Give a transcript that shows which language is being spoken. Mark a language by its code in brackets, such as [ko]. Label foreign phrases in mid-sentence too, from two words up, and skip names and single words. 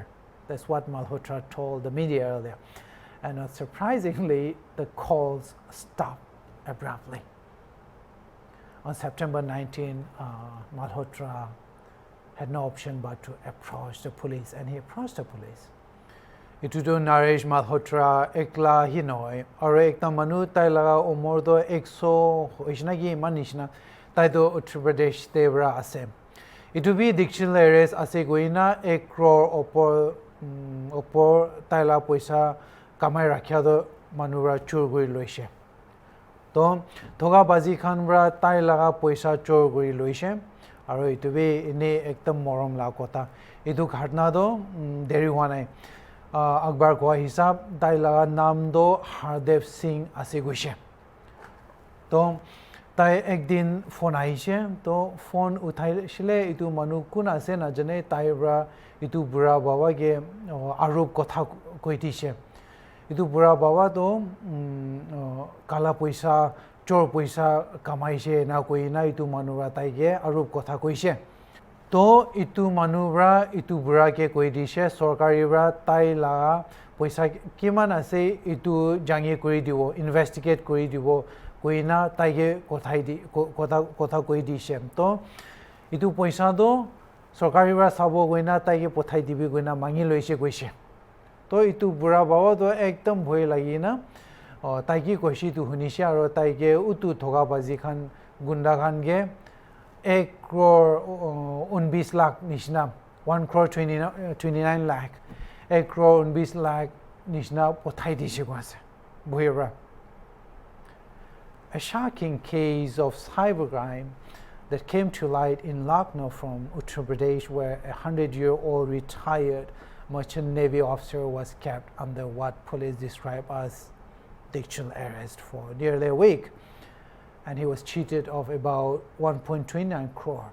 [en] That's what Malhotra told the media earlier. And not surprisingly, the calls stopped abruptly. On September 19, Malhotra had no option but to approach the police, and he approached the police. [nag] Itu to Naresh Malhotra ekla hi noi aur ekta manu tai laga umor do 100 hoishna gi manishna tai do Uttar Pradesh tebra ase. Itu bi [en] digital arrest [nag] ase goina 1 crore opor tai la poisa kamai rakhya do manura chur goi loise. To thoga bazi khan bra tai laga poisa chor goi loise. Aro itu be ine ekdam morom la kota. Itu ghatna do deri hua nai. Akbar ko hisab tai laga naam do Hardev Singh ase goise. To tai ekdin phone aise to phone uthai shile itu manu kun ase na jane tai bra itu bura baba ge arop kotha koitise. Itu bura baba to kala poisa chor poisa kamaise na koi na itu manura taige arup kotha koise to itu manubra itu bura ke koi dishe sorkari bra tai la poisa kiman ase itu jangi kori dibo investigate kori dibo koi na taige kothai di kotha koi dishe to itu poisa do sorkari bra sabo koi na taige pothai dibi koi na mangi loise koise to itu bura bawa do ekdam bhoy lagi na taigi koshi tu hunishe aro taige utu thoga bazi khan gunda khan ge 1 crore 19 lakh nishna 1 crore 29 lakh 1 crore 19 lakh nishna pothai dishe kwase bhoyra. [en] A shocking case of cybercrime that came to light in Lucknow from Uttar Pradesh, where a 100-year-old retired merchant navy officer was kept under what police describe as digital arrest for nearly a week, and he was cheated of about 1.29 crore.